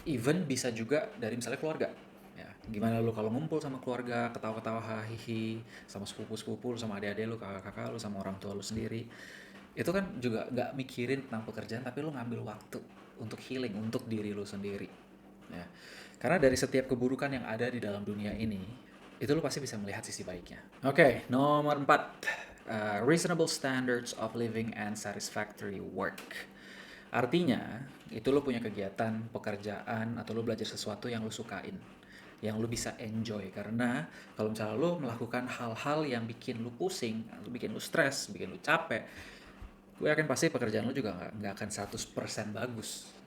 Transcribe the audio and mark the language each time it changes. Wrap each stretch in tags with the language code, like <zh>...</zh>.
<id>Even bisa juga dari misalnya keluarga. Ya, gimana lu kalau ngumpul sama keluarga, ketawa-ketawa hahihi, sama sepupu-sepupu lu, sama adik-adik lu, kakak-kakak lu, sama orang tua lu sendiri. Itu kan juga nggak mikirin tentang pekerjaan, tapi lu ngambil waktu untuk healing, untuk diri lu sendiri. Ya. Karena dari setiap keburukan yang ada di dalam dunia ini, itu lo pasti bisa melihat sisi baiknya. Oke, nomor 4.</id> <en>Reasonable standards of living and satisfactory work.</en> <id>Artinya, itu lo punya kegiatan, pekerjaan, atau lo belajar sesuatu yang lo sukain, yang lo bisa enjoy. Karena kalau misalnya lo melakukan hal-hal yang bikin lo pusing, bikin lo stres, bikin lo capek, gue yakin pasti pekerjaan lo juga nggak akan 100% bagus.</id>